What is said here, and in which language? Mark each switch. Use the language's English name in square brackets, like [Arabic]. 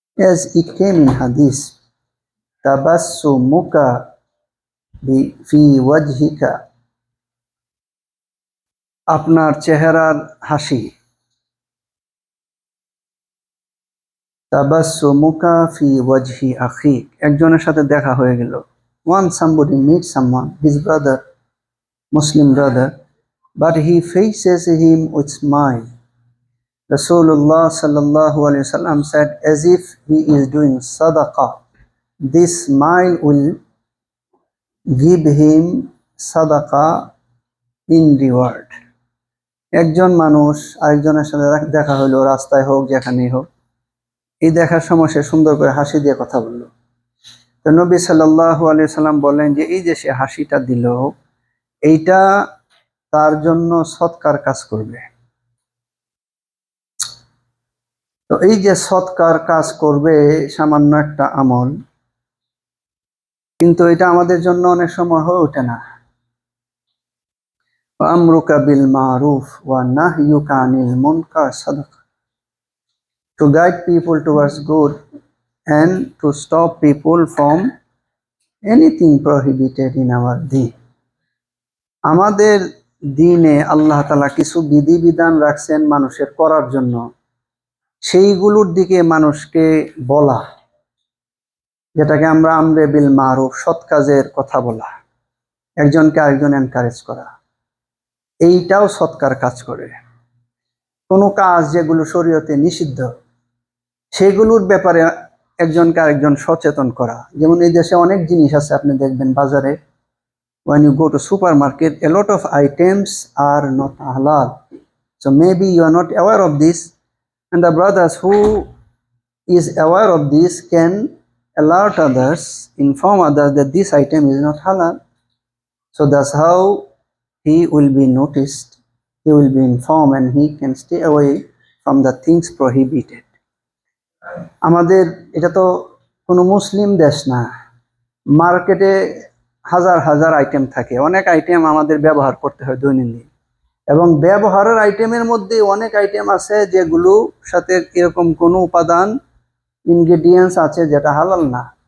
[English] As it came in hadith, [Arabic] tabassumuka fi wajhika, [Bangla] আপনার চেহারার হাসি, [Arabic] তাবাসসুমুকা ফি ওয়াজহি আখিক, [Bangla] একজনের সাথে দেখা হয়ে গেল। [English] Once somebody meets someone, his brother, Muslim brother, but he faces him with smile. Rasulullah sallallahu alaihi wasallam said, as if he is doing sadaqah, this smile will give him sadaqah in reward. [Bangla] একজন মানুষ আরেকজনের সাথে দেখা হলো, রাস্তায় হোক যেখানেই হোক, এই দেখার সময় সে সুন্দর করে হাসি দিয়ে কথা বলল। তো নবী সাল্লাল্লাহু আলাইহি সাল্লাম বললেন যে এই যে সে হাসিটা দিল, এইটা তার জন্য সৎকার কাজ করবে। তো এই যে সৎকার কাজ করবে, সামান্য একটা আমল, কিন্তু এটা আমাদের জন্য অনেক সময় হয়ে ওঠে না। [Arabic] আমরুকা বিল মারুফ ওয়া নাহয়ুকা আনিল মুনকার সাদাকা, [English] to guide people towards good and to stop people from anything prohibited in our deen. [Bangla] আমাদের দ্বীনে আল্লাহ তাআলা কিছু বিধিবিধান রাখছেন মানুষের করার জন্য, সেইগুলোর দিকে মানুষকে বলা, যেটাকে আমরা আমরে বিল মারুফ, সৎ কাজের কথা বলা, একজনকে আরেকজন এনকারেজ করা, এইটাও সৎকার কাজ করে। কোনো কাজ যেগুলো শরীয়তে নিষিদ্ধ, সেগুলোর ব্যাপারে একজনকে আরেকজন সচেতন করা। যেমন এই দেশে অনেক জিনিস আছে, আপনি দেখবেন বাজারে, [English] when you go to supermarket, a lot of items are not halal. So maybe you are not aware of this, and the brothers who is aware of this can alert others, inform others that this item is not halal. So that's how he will be noticed, he will be informed, and he can stay away from the things prohibited. [Bangla] আমাদের এটা তো কোনো মুসলিম দেশ না, মার্কেটে হাজার হাজার item থাকে, অনেক আইটেম আমাদের ব্যবহার করতে হয় দৈনন্দিন, এবং ব্যবহারের আইটেমের মধ্যে অনেক আইটেম আছে যেগুলো সাথে এরকম কোনো উপাদান, ইনগ্রেডিয়েন্টস আছে যেটা হালাল না।